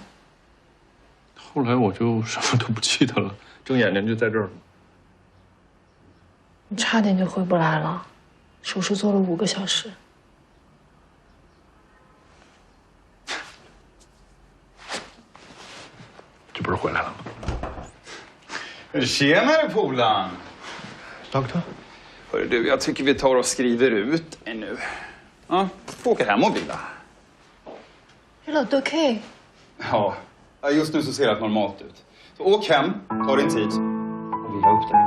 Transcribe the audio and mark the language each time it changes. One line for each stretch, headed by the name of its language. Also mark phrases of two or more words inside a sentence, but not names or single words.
Chinese: 后来我就什么都不记得了，睁眼睛就在这儿了。你差点就回不来了，手术做了5个小时。这不是回来了吗？
Swedish: Tjenare polaren! Doktor? Hörru du, jag tycker vi tar och skriver ut dig nu. Ja, får åka hem och vila. Är det okej? Ja, just nu så ser det normalt ut. Så åk hem, ta din tid och vila upp dig.